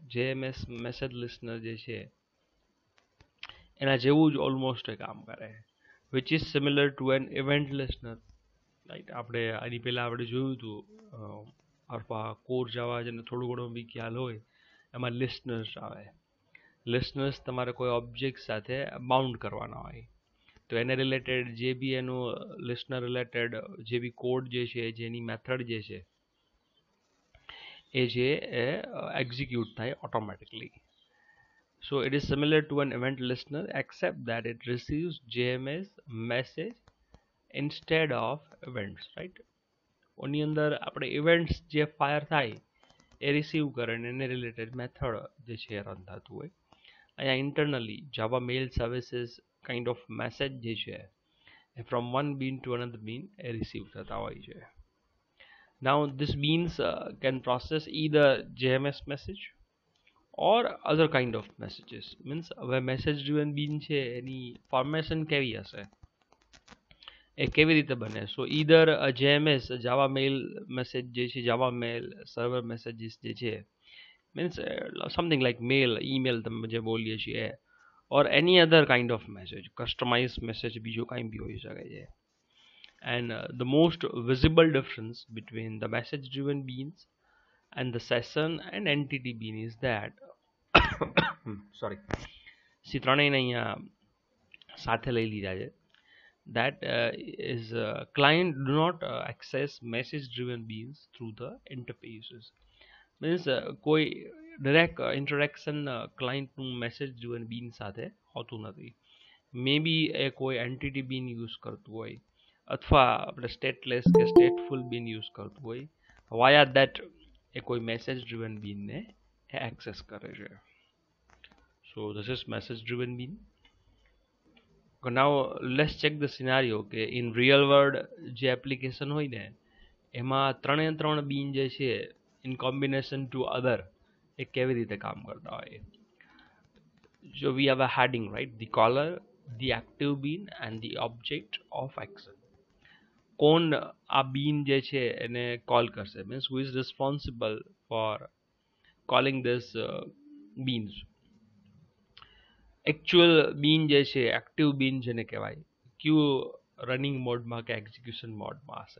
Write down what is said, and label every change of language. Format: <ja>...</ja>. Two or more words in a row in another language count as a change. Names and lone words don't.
<en>JMS message listener</en> <gu>જે છે એના જેવું જ almost કામ કરે,</gu> <en>which is similar to an event listener, right?</en> <gu>આપણે આની પહેલા આપણે જોયું હતું અથવા કોર જાવા જેને થોડું ઘણું બી ખ્યાલ હોય, એમાં listeners આવે. listeners તમારે કોઈ object સાથે bound કરવાના હોય, તો એને રિલેટેડ જે બી એનું</gu> <en>listener related</en> <gu>જે બી કોડ જે છે, જેની મેથડ જે છે એ જે execute થાય automatically.</gu> <en>So it is similar to an event listener except that it receives JMS message instead of events, right?</en> <gu>ઓની અંદર આપણે events જે fire થાય એ receive કરે અને એને related method જે છે રન થતું હોય. અહીંયા internally</gu> <en>Java mail services kind of message</en> <gu>જે છે</gu> <en>from one bean to another bean</en> <gu>એ receive થતા હોય છે.</gu> <en>Now this beans can process either JMS message or other kind of messages.</en> <gu>Means હવે</gu> <en>message driven bean</en> <gu>છે એની formation કેવી હશે, એ કેવી રીતે બને?</gu> <en>So either JMS Java mail message જે છે, Java mail server messages</en> <gu>જે છે</gu> <en>means something like mail email</en> <gu>તમે જે બોલીએ છીએ</gu> <en>or any other kind of message customize message</en> <gu>બીજો કાંઈ બી હોઈ શકે છે.</gu> <en>And the most visible difference between the message driven beans and the session and entity bean is that sorry</en> <gu>સી ત્રણેયને અહીંયા સાથે લઈ લીધા છે.</gu> <en>That is client do not access message driven beans through the interfaces.</en> <gu>Means કોઈ ડાયરેક્ટ ઇન્ટરેક્શન ક્લાયન્ટનું</gu> <en>message driven bean</en> <gu>સાથે હોતું નથી.</gu> <en>may be</en> <gu>એ કોઈ</gu> <en>entity bean use</en> <gu>કરતું હોય અથવા આપણે સ્ટેટલેસ કે</gu> <en>stateful bean use</en> <gu>કરતું હોય</gu> <en>via that</en> <gu>એ કોઈ</gu> <en>message driven beanne</en> <gu>એક્સેસ કરે છે.</gu> <en>So this is message driven bean. now let's check the scenario</en> <gu>કે</gu> <en>in real world</en> <gu>જે એપ્લિકેશન હોય ને એમાં ત્રણે ત્રણ બીન જે છે</gu> <en>in combination to other</en> <gu>એ કેવી રીતે કામ કરતા હોય.</gu> <en>So we have a heading, right? The caller, the active bean and the object of action.</en> <gu>કોણ આ બીન જે છે એને કોલ કરશે</gu> <en>means who is responsible for calling this beans.</en> <gu>એકચ્યુઅલ બીન જે છે</gu> <en>active bean</en> <gu>જેને કહેવાય ક્યુ</gu> <en>running modemā</en> <gu>કે એક્ઝિક્યુશન મોડમાં હશે.</gu>